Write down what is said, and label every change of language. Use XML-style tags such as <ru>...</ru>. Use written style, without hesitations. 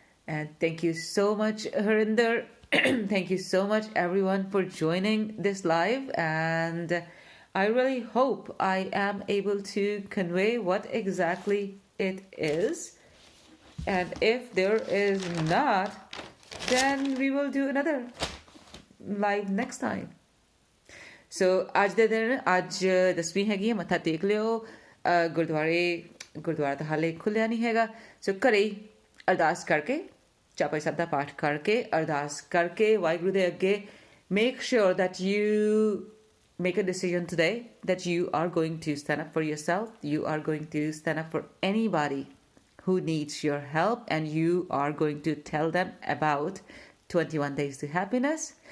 <en>And thank you so much, Harinder. Thank you so much, everyone, for joining this live. And I really hope I am able to convey what exactly it is. And if there is not, then we will do another live next time.</en> <pa>So ਅੱਜ ਦੇ ਦਿਨ ਅੱਜ 10ਵੀਂ ਹੈਗੀ ਹੈ, ਮੱਥਾ ਟੇਕ ਲਿਓ। ਗੁਰਦੁਆਰਾ ਤਾਂ ਹਾਲੇ ਖੁੱਲਿਆ ਨਹੀਂ ਹੈਗਾ। ਸੋ ਘਰੇ ਹੀ ਅਰਦਾਸ ਕਰਕੇ, ਚੌਪਈ ਸਾਹਿਬ ਦਾ ਪਾਠ ਕਰਕੇ, ਅਰਦਾਸ ਕਰਕੇ ਵਾਹਿਗੁਰੂ ਦੇ ਅੱਗੇ</pa> <en>make sure that you make a decision today that you are going to stand up for yourself. You are going to stand up for anybody who needs your help, and you are going to tell them about 21 Days to Happiness.</en>